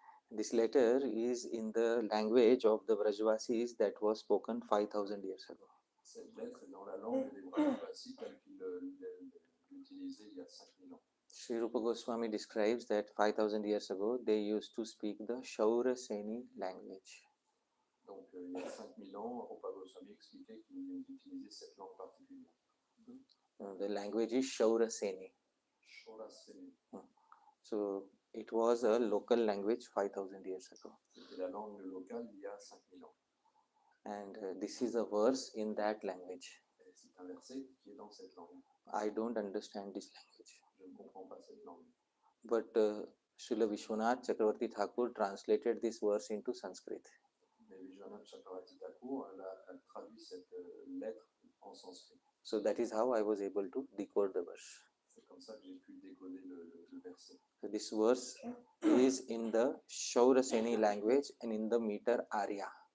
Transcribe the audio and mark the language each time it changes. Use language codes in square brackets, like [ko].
[en] This letter is in the language of the Vrajvasis that was spoken 5,000 years ago. [fr] Cette lettre est dans la langue des Brahmavasis telle qu'il l'utilisait il y a 5000 ans. [en] Sri Rupa Goswami describes that 5,000 years ago they used to speak the Shauraseni language. [fr] Donc, il y a 5000 ans, Rupa Goswami expliquait qu'il utilisait cette langue particulière. [en] The language is Shauraseni. [fr] Shoraseni. [en] So it was a local language 5000 years ago. [fr] C'était la langue locale il y a 5000 ans. [en] And this is a verse in that language. [fr] Et c'est un verset qui est dans cette langue. [en] I don't understand this language. [fr] Je ne comprends pas cette langue. [en] But Srila Vishwanath Chakravarti Thakur translated this verse into Sanskrit. [fr] Mais Vishwanath Chakravarti Thakur a traduit cette lettre en sanskrit. [en] So that is how I was able to decode the verse. [fr] C'est comme ça que j'ai pu décoder le verset. [en] So this verse is in the Shauraseni language and in the meter Arya.